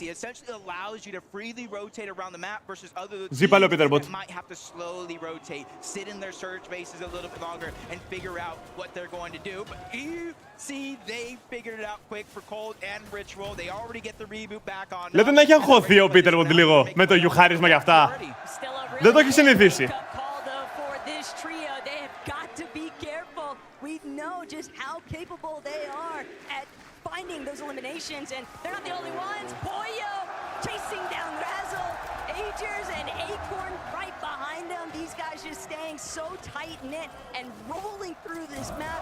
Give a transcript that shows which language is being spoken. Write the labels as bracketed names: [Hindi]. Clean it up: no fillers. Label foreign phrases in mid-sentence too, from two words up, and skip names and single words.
[English] It essentially allows you to freely rotate around the map versus other teams that might have to slowly rotate, sit in their surge bases a little bit longer, and figure out what they're going to do. But you see, they figured it out quick for Cold and Ritual. They already get the reboot back on. [Greek] Λέτε να έχει αγχωθεί ο Πίτερ Wood λίγο με το γιουχάρισμα για αυτά. Δεν το έχει συνηθίσει. [English] We know just how capable they are at finding those eliminations, and they're not the only ones. Poyo chasing down Razzle, Agers and Acorn right behind them. These guys just staying so tight-knit and rolling through this map.